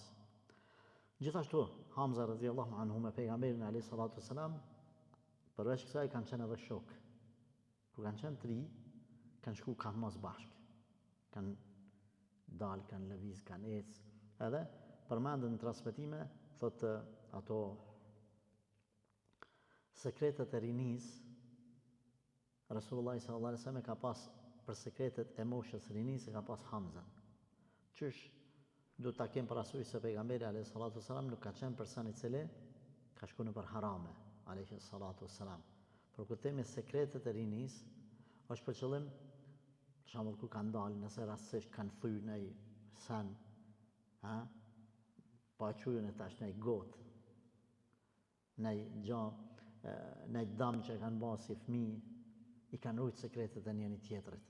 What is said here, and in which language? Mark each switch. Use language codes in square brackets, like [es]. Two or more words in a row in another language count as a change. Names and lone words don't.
[sq] Gjithashtu Hamza [ar] رضي الله عنه [sq] me pejgamberin [ar] عليه الصلاة والسلام, [sq] përveç kësaj kanë qenë edhe shok. Kur kanë qenë 3, kanë shku kanë mos bashkë. Kanë dalë, kanë lëviz, kanë ecë, edhe përmendën në transmetime, thotë ato sekretet e rinis, [ar] رسول الله صلى الله عليه وسلم [sq] ka pas për sekretet e moshës rinis e ka pas Hamzën. Qysh du ta kem parasysh se pejgamberi [ar] عليه الصلاة والسلام [sq] nuk ka qenë person i cili ka shku në për harame [ar] عليه الصلاة والسلام. [sq] Por kur themi sekretet e rinis, është për qëllim, për shembull ku kanë dalë, nëse rastësisht kanë thyer në sen, pa qujën e tash në gotë, në gjë, në dam që kanë bërë si fëmijë, i kanë rujt sekretet e njëri tjetrit.